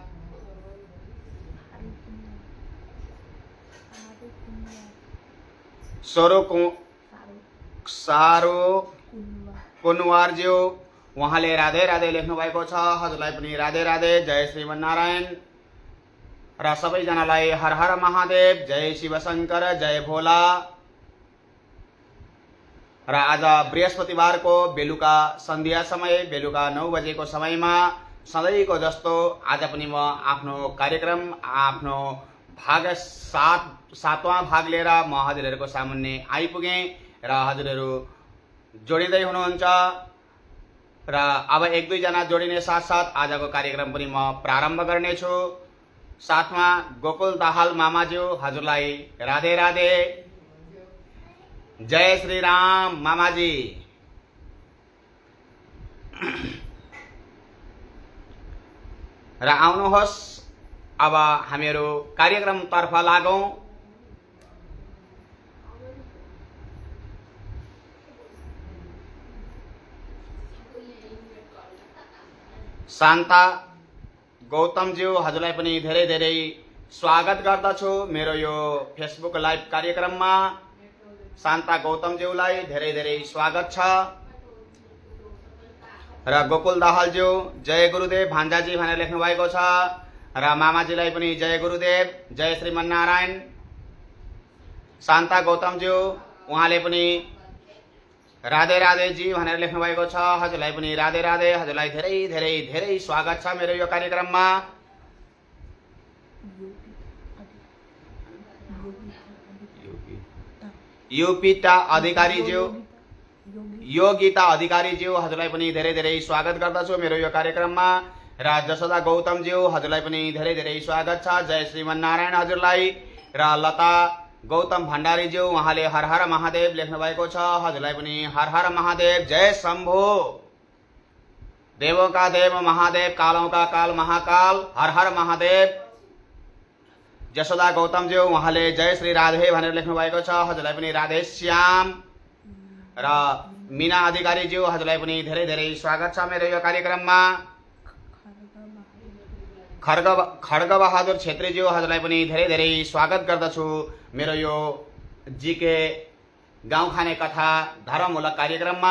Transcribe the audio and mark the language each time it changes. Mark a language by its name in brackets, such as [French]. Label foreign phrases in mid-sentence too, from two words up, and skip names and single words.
[Nepali] सारो कुनवारज्यू उहाँले राधे राधे लेख्नु भएको छ, हजुरलाई पनि राधे राधे, जय श्रीमन्नारायण। र सबैजनालाई हर हर महादेव, जय शिव शंकर, जय भोला। र आज बृहस्पतिवारको बेलुका सन्ध्या समय बेलुका 9 बजेको समयमा सधैँको जस्तो आज पनि म आफ्नो कार्यक्रम आफ्नो भाग 7वां भाग लिएर म हजुरहरुको सामुन्ने आइपुगे। र हजुरहरु जोडिँदै हुनुहुन्छ। र अब 1-2 जना जोडिने साथसाथ आजको कार्यक्रम पनि म प्रारम्भ गर्नेछु। साथमा गोकुल दाहाल मामाज्यू हजुरलाई राधे राधे। जय श्री राम मामाजी। र आउनुहोस् अब हामीहरू कार्यक्रमतर्फ लागौं। शान्ता गौतमज्यू हजुरलाई पनि धेरै धेरै स्वागत गर्दछु मेरो यो फेसबुक लाइभ कार्यक्रममा। शान्ता गौतमज्यूलाई धेरै धेरै स्वागत छ। र गोकुल दाहालज्यू जय गुरुदेव भान्जाजी भनेर लेख्नु भएको छ। र मामाजीलाई पनि जय गुरुदेव, जय श्रीमन्नारायण। शान्ता गौतमज्यू उहाँले पनि राधे राधे जी भनेर लेख्नु भएको छ। हजुरलाई पनि राधे राधे। हजुरलाई धेरै धेरै धेरै स्वागत छ मेरो यो कार्यक्रममा। योगिता अधिकारीज्यू, योगिता अधिकारीज्यू हजुरलाई पनि धेरै धेरै स्वागत गर्दछु मेरो यो कार्यक्रममा। र जसोदा गौतमज्यू हजुरलाई पनि धेरै धेरै स्वागत छ। जय श्रीमन्नारायण हजुरलाई। र लता गौतम भण्डारीज्यू उहाँले हर हर महादेव लेख्नु भएको छ। हजुरलाई पनि हर हर महादेव। जय शम्भु। [Hindi] देवों का देव महादेव, कालों का काल महाकाल, हर हर महादेव। [Nepali] जसोदा गौतमज्यू उहाँले जय श्री राधे भनेर लेख्नु भएको छ। हजुरलाई पनि राधे श्याम। र मीना अधिकारीज्यू हजुरलाई पनि धेरै धेरै स्वागत छ मेरो यो कार्यक्रममा। खड्ग बहादुर छेत्रीज्यू हजुरलाई पनि धेरै धेरै स्वागत गर्दछु मेरो यो जीके गाउँ खाने कथा धर्ममूलक कार्यक्रममा।